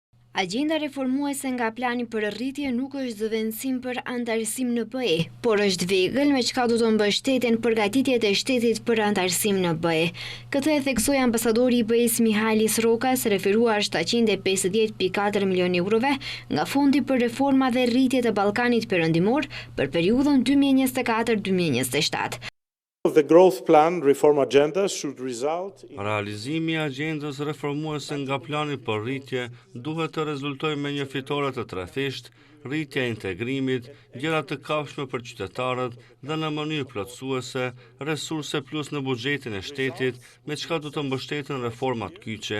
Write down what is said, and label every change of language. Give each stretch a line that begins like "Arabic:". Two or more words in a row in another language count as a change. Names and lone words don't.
Albanian: Agjenda reformuese nga plani për rritje nuk është zëvendësim për antarësim në BE, por është vegël me çka do të mbështeten përgatitjet e shtetit për antarësim në BE. Këtë e theksoi ambasadori i BE-s Mihalis Rokas, referuar 750.4 milion eurove nga Fondi për Reforma dhe Rritje të Ballkanit Perëndimor për periudhën 2024-2027.
English: The growth plan reform agenda should result in...
Albanian: Realizimi i agjendës reformuese nga plani për rritje duhet të rezultojë me një fitore të trethisht, rritja e integrimit, gjëra të kafshme për qytetarët dhe në mënyrë plotësuese, resurse plus në buxhetin e shtetit, me çka do të mbështeten reformat kyçe.